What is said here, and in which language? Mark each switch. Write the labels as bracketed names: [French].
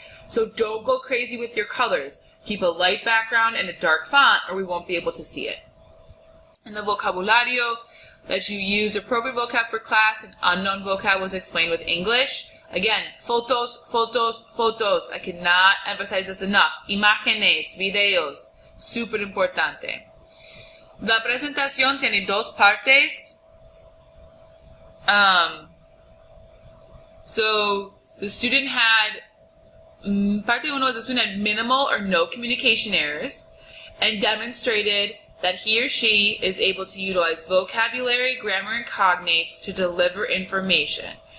[English] So don't go crazy with your colors. Keep a light background and a dark font, or we won't be able to see it. And the vocabulario, that you used appropriate vocab for class and unknown vocab was explained with English. Again, fotos, fotos, fotos. I cannot emphasize this enough. [Spanish] Imágenes, videos, super importante. La presentación tiene dos partes. [English] So the student had, parte 1 is the student had minimal or no communication errors and demonstrated that he or she is able to utilize vocabulary, grammar, and cognates to deliver information.